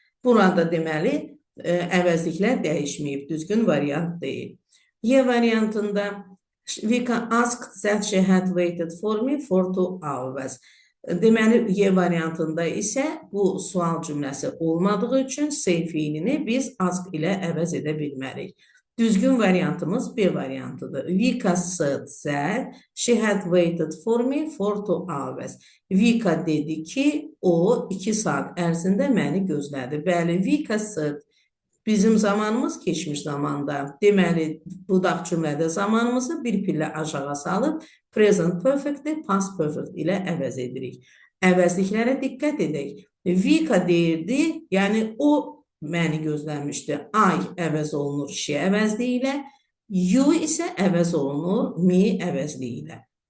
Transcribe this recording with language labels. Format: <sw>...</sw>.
<az>Burada deməli, əvəzliklər dəyişməyib, düzgün variant deyil. Y variantında</az> <en>Vika asked that she had waited for me for 2 hours.</en> <az>Deməli, Y variantında isə bu sual cümləsi olmadığı üçün say fiilini biz ask ilə əvəz edə bilmərik. Düzgün variantımız B variantıdır.</az> <en>Vika said that she had waited for me for 2 hours.</en> <az>Vika dedi ki, o 2 saat ərzində məni gözlədi. Bəli, Vika said bizim zamanımız keçmiş zamanda. Deməli, budaq cümlədə zamanımızı bir pillə aşağı salıb present perfect-i past perfect ilə əvəz edirik. Əvəzliklərə diqqət edək. Vika deyirdi, yəni o məni gözləmişdi. I əvəz olunur she əvəzliyi ilə, you isə əvəz olunur me əvəzliyi ilə.</az>